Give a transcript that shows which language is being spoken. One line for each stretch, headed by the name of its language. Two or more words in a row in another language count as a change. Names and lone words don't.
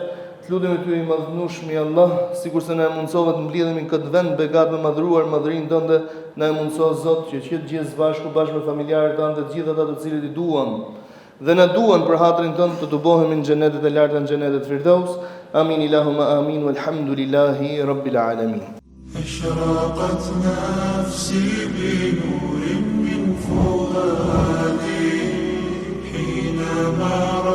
Albanian: Të lutemi ty i madhnueshmi Allah, sikurse na mundsove të mbledhemi në këtë vend begat me madhruar madhrinë tënde, na mundso Zot që të gjithë bashkë me familjarët tanë, të gjithë ata të cilët i duan dhe na duan për hatrin tënd, të bohemi në xhenetet e larta, në xhenetet e Firdaus.
Arabic: آمين اللهم آمين والحمد لله رب العالمين. أشرقت نفسي بنور من فؤادي حينما